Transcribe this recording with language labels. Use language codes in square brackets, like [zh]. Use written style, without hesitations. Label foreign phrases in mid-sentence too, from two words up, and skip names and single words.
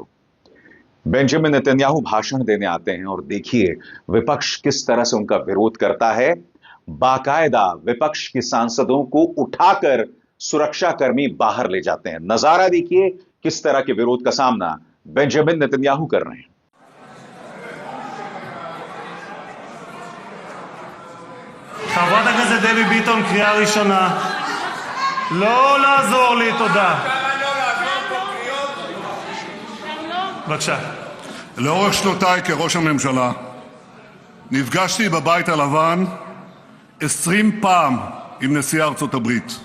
[hi] बेंजामिन नेतन्याहू भाषण देने आते हैं और देखिए विपक्ष किस तरह से उनका विरोध करता है। बाकायदा विपक्ष के सांसदों को उठाकर सुरक्षाकर्मी बाहर ले जाते हैं। नजारा देखिए किस तरह के विरोध का सामना बेंजामिन नेतन्याहू कर रहे हैं। [he] חברת הכנסת דבי ביטון, קריאה ראשונה. לא לעזור לי, תודה. בבקשה. לאורך שנותיי כראש הממשלה נפגשתי בבית הלבן 20 פעם עם נשיא ארצות הברית.